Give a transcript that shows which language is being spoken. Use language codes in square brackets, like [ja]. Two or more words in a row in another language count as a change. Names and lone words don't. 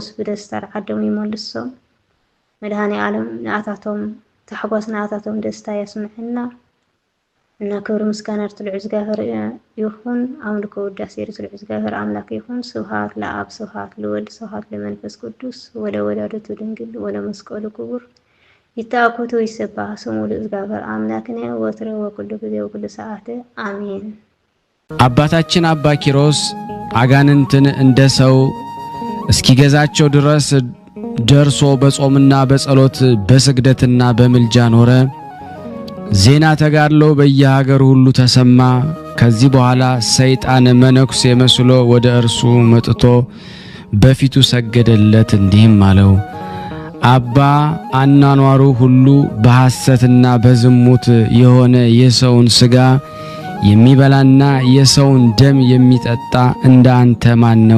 [ti] በደስታ ዓዶም ይመልሶም መድኃኔዓለም ንኣታቶም ተሓጓስ ንኣታቶም ደስታ ያስምዕና እና ክብር ምስጋና ትልዕ ዝጋፈር ይኹን አምልኮ ውዳሴ ትልዕ ዝጋፈር አምላክ ይኹን [gez] ስብሃት ለአብ ስብሃት ለወልድ ስብሃት ለመንፈስ ቅዱስ ወለወላዲቱ ድንግል ወለመስቀሉ ክቡር ይታኮቱ ይሰባህ ስሙ ለእግዚአብሔር አምላክነ ወትረ ወኩሉ ጊዜ ወኩሉ ሰዓት አሜን። [am] አባታችን አባ ኪሮስ አጋንንትን እንደ ሰው እስኪገዛቸው ድረስ ደርሶ በጾምና በጸሎት በስግደትና በምልጃ ኖረ። ዜና ተጋድሎ በየሀገሩ ሁሉ ተሰማ። ከዚህ በኋላ ሰይጣን መነኩሴ መስሎ ወደ እርሱ መጥቶ በፊቱ ሰገደለት፣ እንዲህም አለው አባ አናኗሩ ሁሉ በሐሰትና በዝሙት የሆነ የሰውን ሥጋ የሚበላና የሰውን ደም የሚጠጣ እንዳንተ ማን ነው?